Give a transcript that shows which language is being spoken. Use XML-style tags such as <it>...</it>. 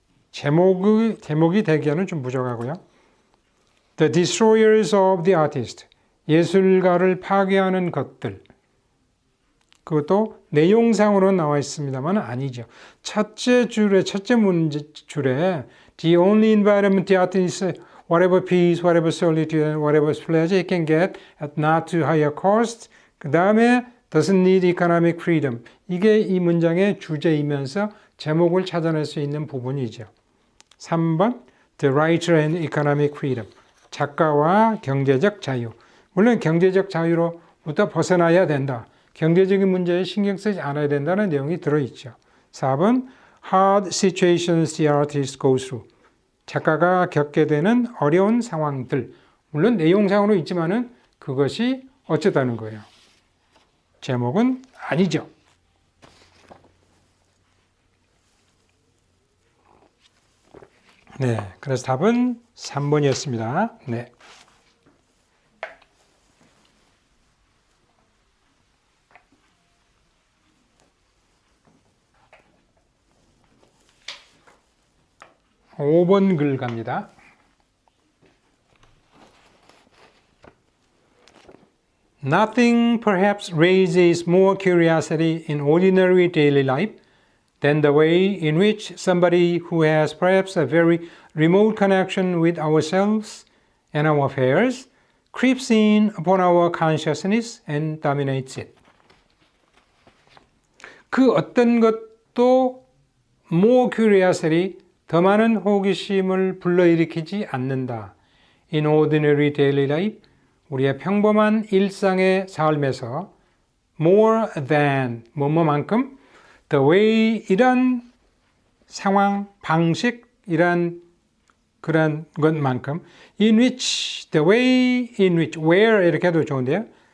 <ko>제목이 되기에는 좀 부족하고요.</ko> <en>The destroyers of the artist.</en> <ko>예술가를 파괴하는 것들. 그것도 내용상으로 나와 있습니다만 아니죠. 첫째 문줄에</ko> <en>The only environment the artist is whatever peace, whatever solitude, and whatever pleasure it can get at not too high a cost.</en> <ko>그 다음에</ko> <en>doesn't need economic freedom.</en> <ko>이게 이 문장의 주제이면서 제목을 찾아낼 수 있는 부분이죠.</ko> <en>3번 The writer and economic freedom.</en> <ko>작가와 경제적 자유. 물론 경제적 자유로부터 벗어나야 된다. 경제적인 문제에 신경 쓰지 않아야 된다는 내용이 들어있죠.</ko> <en>4번 Hard situations the artist goes through.</en> <ko>작가가 겪게 되는 어려운 상황들. 물론 내용상으로 있지만은 그것이 어쩌다는 거예요. 제목은 아니죠. 네, 그래서 답은 3번이었습니다. 네. (5번) 글 갑니다.</ko> <en>Nothing perhaps raises more curiosity in ordinary daily life than the way in which somebody who has perhaps a very remote connection with ourselves and our affairs creeps in upon our consciousness and dominates it.</en> <ko>그 어떤 것도</ko> <en>more curiosity,</en> <ko>더 많은 호기심을 불러일으키지 않는다.</ko> <en>In ordinary daily life,</en> <ko>우리의 평범한 일상의 삶에서</ko> <en>more than, 뭐뭐만큼 the way,</en> <ko>이런 상황, 방식, 이런 그런 것만큼</ko> <en>in which, the way in which, where</en> <ko>이렇게 해도 좋은데요.</ko>